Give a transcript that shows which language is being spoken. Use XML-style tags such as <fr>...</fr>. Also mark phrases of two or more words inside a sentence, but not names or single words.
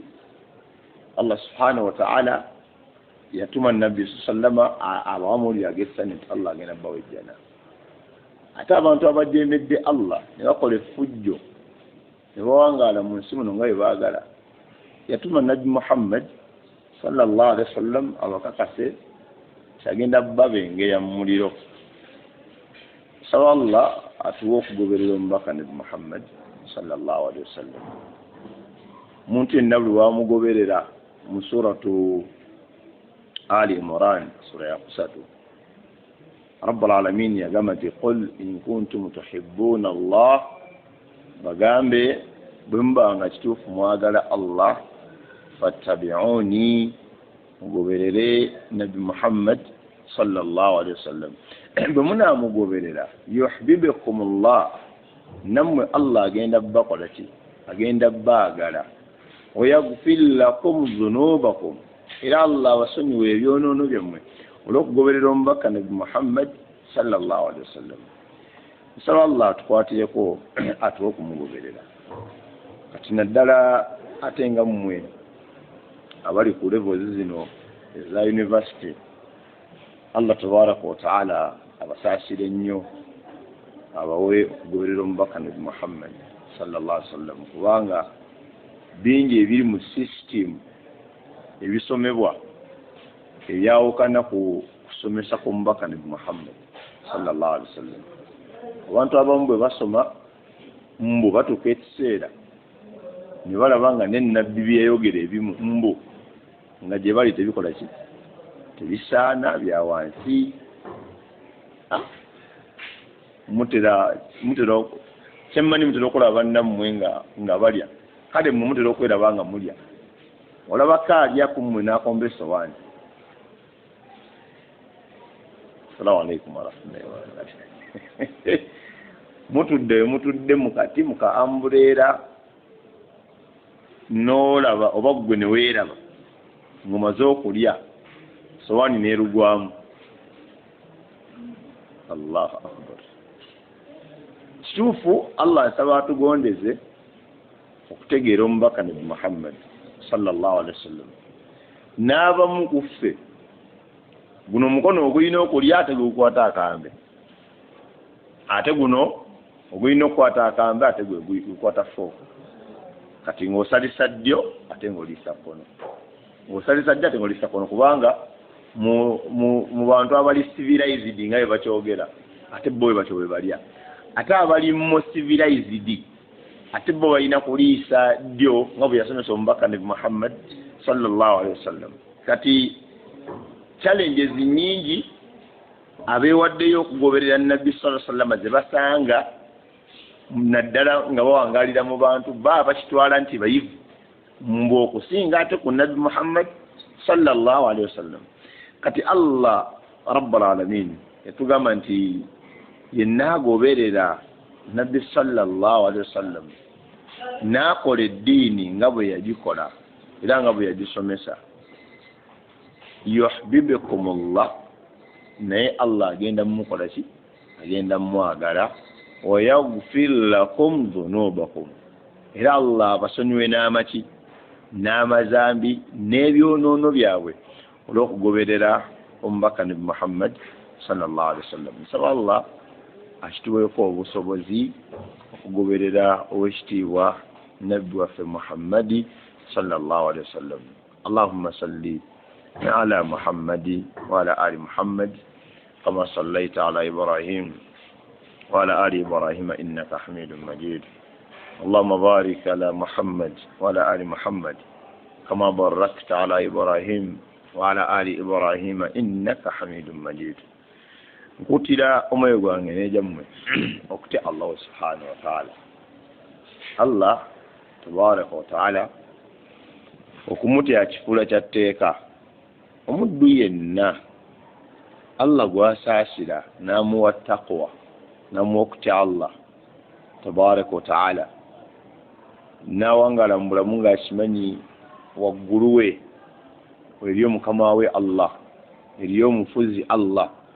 <ar>الله سبحانه وتعالى</ar> <lg>yatuma Nabbi sallama abawamulire ag'essanyu nti Allah agenda bawejjana. Ate abantu abajeemedde Allah ne bakola effujjo ne bawangaala mu nsi muno nga bwe baagala, yatuma Nabbi Muhammad</lg> <ar>صلى الله عليه وسلم</ar> <lg>abakakase kyagenda babengeya mu muliro. Saba Allah atuwa okugoberera omubaka Nabbi Muhammad</lg> <ar>صلى الله عليه وسلم.</ar> <lg>Omuntu yenna buli wamugoberera mu suratu Ali Imran, sura ya 3,</lg> <ar>رب العالمين</ar> <lg>yagamba nti</lg> <ar>قل إن كنتم تحبون الله,</ar> <lg>bagambe bwe muba nga kituufu mwagala Allah, fattabi'uni, mugoberere Nabi Muhammad</lg> <ar>صلى الله عليه وسلم.</ar> <lg>Bwe munaamugoberera</lg> <ar>يحببكم الله,</ar> <lg>nammwe Allah agenda bakola ki? Agenda baagala.</lg> <ar>ويغفر لكم ذنوبكم,</ar> <lg>era Allah wasonyiwa ebyonoono byammwe olw'okugoberera omubaka Nabi Muhammad</lg> <ar>صلى الله عليه وسلم.</ar> <lg>Nsaba Allah atukwatireko atuwe okumugoberera. Kati naddala ate nga mmwe abali ku levels zino eza university,</lg> <ar>الله تبارك وتعالى</ar> <lg>abasaasire ennyo, abawe okugoberera omubaka Nabi Muhammad</lg> <ar>صلى الله عليه وسلم,</ar> <lg>kubanga bingi ebiri mu system ebisomebwa ebyawukana ku kusomesa kw'omubaka nabi Muhammad</lg> <ar>صلى الله عليه وسلم.</ar> <lg>Abantu abamu bwe basoma mbu batuuka ekiseera ne balaba nga n'ennabbi byeyogera ebimu mbu nga gye bali tebikola ki tebisaana bya wansi. mutera kyemmanyi mutera okulaba bannammwe nga balya kale mmwe mutera okweraba nga mulya olaba kaalya ku mmwe n'akomba essowaani.</lg> <ar>السلام عليكم ورحمة الله وبركاته.</ar> <lg>mutudde mukati muka ambuleera n'olaba oba ggwe ne weeraba ng'omaze okulya sowaani neerugwamu.</lg> <ar>الله أكبر.</ar> <lg>Kituufu Allah asaba atugondeze okutegeera omubaka nabi Muhammad</lg> <ar>صلى الله عليه وسلم.</ar> <lg>N'abamu ku ffe guno omukono ogulina okulya ate gukwata akambe, ate guno ogulina okukwata akambe ate gukwata fooka. Kati ng'osalisa ddyo ate ng'oliisa kkono, ng'osalisa ddyo ate ng'oliisa kkono, kubanga mu bantu abali civilized nga bwe bakyogera ate bo bwe batyo bwe balya. Ate abali mo civilized ate bo balina kuliisa ddyo nga bwe yasomesa omubaka nabi Muhammad</lg> <ar>صلى الله عليه وسلم.</ar> <lg>Kati challenges nyingi abeewaddeyo okugoberera nabbi</lg> <ar>صلى الله عليه وسلم</ar> <lg>ze basanga naddala nga bawangalira mu bantu baba bakitwala nti bayivu mbu okusinga ate ku nabbi Muhammad</lg> <ar>صلى الله عليه وسلم.</ar> <lg>Kati Allah</lg> <ar>رب العالمين</ar> <lg>yatugamba nti yenna agoberera nabbi</lg> <ar>صلى الله عليه وسلم</ar> <lg>n'akola eddiini nga bwe yagikola era nga bwe yagisomesa, yuhibbukumullah, naye Allah agenda mumukola ki? Agenda mumwagala.</lg> <ar>ويغفر لكم ذنوبكم,</ar> <lg>era Allah abasonyiwe n'amaki n'amazambi n'ebyonoono byabwe olw'okugoberera omubaka nabi Muhammad</lg> <ar>صلى الله عليه وسلم.</ar> <lg>Nsaba Allah akituweeko obusobozi okugoberera ow'ekitiibwa nabbi waffe Muhammadi</lg> <ar>صلى الله عليه وسلم. اللهم صل على محمد وعلى آل محمد كما صليت على إبراهيم وعلى آل إبراهيم إنك حميد مجيد. اللهم بارك على محمد وعلى آل محمد كما باركت على إبراهيم وعلى آل إبراهيم إنك حميد مجيد.</ar> <lg>Nkutira omwoyo gwange n'ejammwe okutya</lg> <ar>الله سبحانه وتعالى. الله تبارك وتعالى</ar> <lg>okumutya kifula kya tteeka. Omuddu yenna Allah gwasaasira n'amuwa taqwa n'amuwa okutya</lg> <ar>الله تبارك وتعالى,</ar> <lg>n'awangala mu bulamu ng'akimanyi waggulu we eriyo mukama we Allah, eriyo omufuzi Allah,</lg>